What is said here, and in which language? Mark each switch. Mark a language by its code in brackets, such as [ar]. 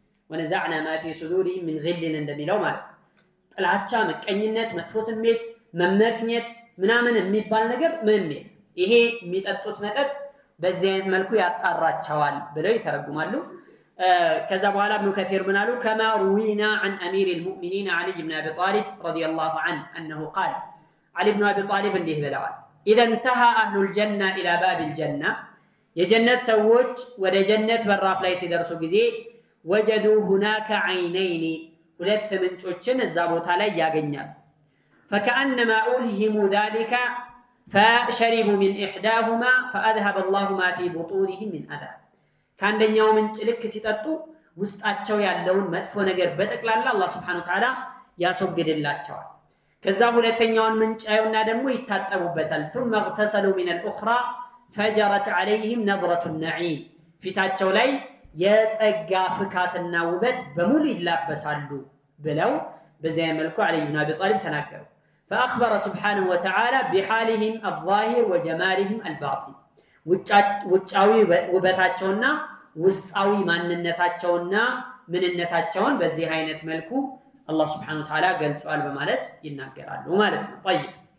[am] ወነዛዕና [ar] ما في صدورهم من غل [am] እንደሚለው ማለት ጥላቻ፣ ምቀኝነት፣ መጥፎ ስሜት፣ መመቅኘት ምናምን የሚባል ነገር ምንም የለም። ይሄ የሚጠጡት መጠጥ በዚህ አይነት መልኩ ያጣራቸዋል ብለው ይተረጉማሉ። ከዛ በኋላ ኢብኑ ከሲር ምን አሉ? [ar] كما روينا عن امير المؤمنين علي بن ابي طالب رضي الله عنه انه قال علي بن ابي طالب [am] እንዲህ ብለዋል [ar] اذا انتهى اهل الجنه الى باب الجنه [am] የጀነት ሰዎች ወደ ጀነት በራፍ ላይ ሲደርሱ ጊዜ [ar] وجدوا هناك عينين [am] ሁለት ምንጮችን እዛ ቦታ ላይ ያገኛሉ። [ar] فكأنما ألهموا ذلك فشربوا من إحداهما فأذهب الله ما في بطونهم من أذى [am] ከአንደኛው ምንጭ ልክ ሲጠጡ ውስጣቸው ያለውን መጥፎ ነገር በጠቅላላ አላህ Subhanahu Wa Ta'ala ያስወግድላቸዋል። ከዛ ሁለተኛውን ምንጭ አዩና ደግሞ ይታጠቡበታል። [ar] ثم اغتسلوا من الأخرى فجرت عليهم نظرة النعيم [am] ፊታቸው ላይ የጸጋ ፍካትና ውበት በሙሉ ይላበሳሉ ብለው በዚያ መልኩ علي بن أبي طالب ተናገሩ። [ar] فأخبر سبحانه وتعالى بحالهم الظاهر وجمالهم الباطن [am] ውጫዊ ውበታቸውና ውስጣዊ ማንነታቸውና ምንነታቸውን በዚህ አይነት መልኩ አላህ Subhanahu Wa Ta'ala ገልጿል በማለት ይናገራሉ ማለት ነው። طيب